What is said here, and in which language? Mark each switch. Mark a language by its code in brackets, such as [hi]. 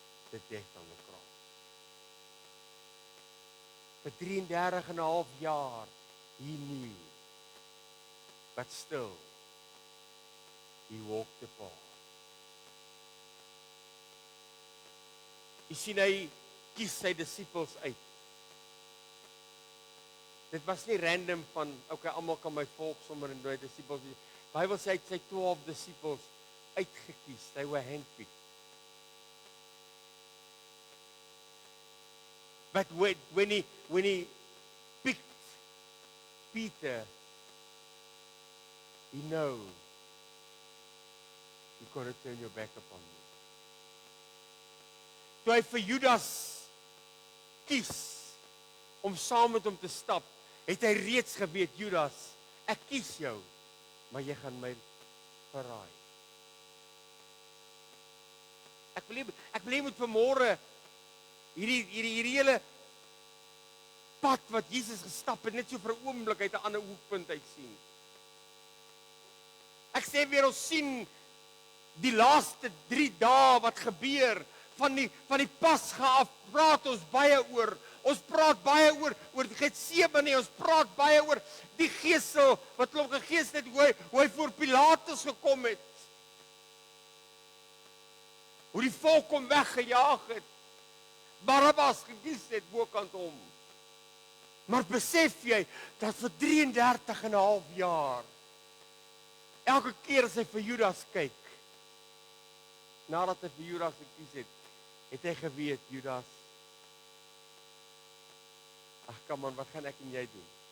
[en] The death on the cross. For 33,5 jaar, he knew, but still, he walked the path. [af] Jy sien, hy kies sy disippels uit. Dit was nie random van, okay, almal kan my volg sommer en die disippels. Die Bybel sê hy het sy 12 disippels uitgekies. [en] They were handpicked. But when he picked Peter, he know you got to turn your back upon me. [af] Toe hy vir Judas kies om saam met hom te stap, het hy reeds geweet, Judas, ek kies jou, maar jy gaan my verraai. Ek wil jy moet vanmôre hierdie hele pad wat Jesus gestap het, net so vir 'n oomblik uit 'n ander hoekpunt uit sien. Ek sê weer, ons sien die laaste 3 dae wat gebeur, van die Pasga af praat ons baie oor. Ons praat baie oor die Getsemane, ons praat baie oor die gesel wat hulle gegees het, hoe hy voor Pilatus gekom het. Hoe die volk hom weggejaag het. Barabbas gekies het bokant hom. Maar besef jy dat vir 33 en 'n half jaar elke keer as hy vir Judas kyk, nadat hy vir Judas gekies het hy geweet, Judas, ag kom aan, wat gaan ek en jy doen?